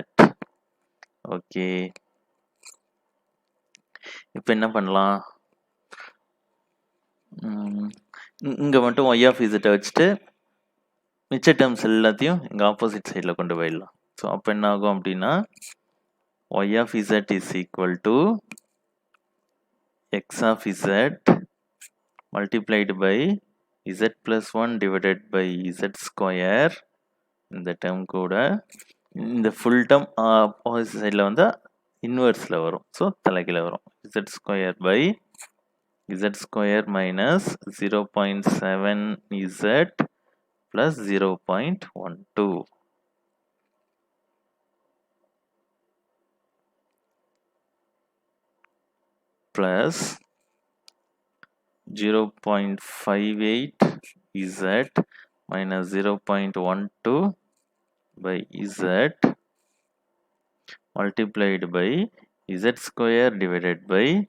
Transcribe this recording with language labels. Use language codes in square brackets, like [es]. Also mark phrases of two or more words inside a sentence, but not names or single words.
[ta] ஓகே, இப்போ என்ன பண்ணலாம்? இங்கே மட்டும் y of z வச்சுட்டு மிச்ச டேர்ம்ஸ் எல்லாத்தையும் இங்கே [en] opposite side [ta] கொண்டு போயிடலாம். [en] ஸோ [ta] அப்போ என்ன ஆகும் அப்படின்னா [en] y of z is equal to x of z multiplied by z plus 1 divided by z square. [ta] இந்த டேர்ம் கூட இந்த [en] full term opposite side [ta] வந்தால் இன்வெர்ஸில் வரும். ஸோ தலைகீழ வரும். [en] z square by z square minus 0.7 z plus 0.12 plus 0.58 z minus 0.12 by z multiplied by z square divided by